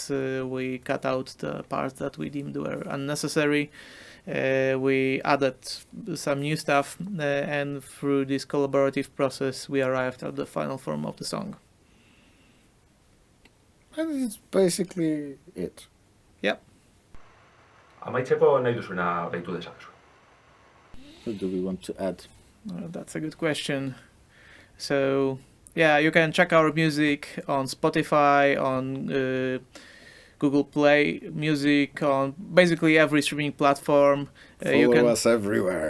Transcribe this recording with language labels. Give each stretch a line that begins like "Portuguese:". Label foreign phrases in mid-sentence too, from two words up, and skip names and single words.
English: We cut out the parts that we deemed were unnecessary. We added some new stuff, and through this collaborative process we arrived at the final form of the song. And it's basically it. Yep.
Basque: Amaitzeko nahi duzuena gehitu dezakezu.
English: What do we want to add? That's a good question. So, yeah, you can check our music on Spotify, on Google Play Music, on basically every streaming platform. Follow us everywhere.